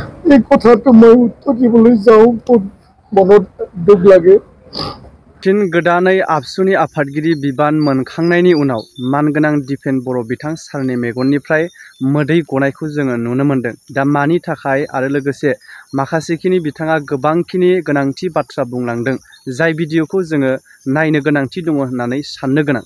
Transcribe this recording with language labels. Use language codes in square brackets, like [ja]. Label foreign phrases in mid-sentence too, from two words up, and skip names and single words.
[as] এই কথাটো মই উত্তৰ দিবলৈ যাওঁ মনত দুখ লাগে। [brx] फिन गोदानै आबसुनि आफादगिरि बिबान मोनखांनायनि उनाव मानगोनां दिपेन बर' बिथां सारनि मेगननिफ्राय मोदै गनायखौ जोङो नुनो मोनदों। दा मानि थाखाय आरो लोगोसे माखासेखिनि बिथाङा गोबांखिनि गोनांथि बाथ्रा बुंलांदों जाय भिडिअखौ जोङो नायनो गोनांथि दङ होननानै साननो गोनां।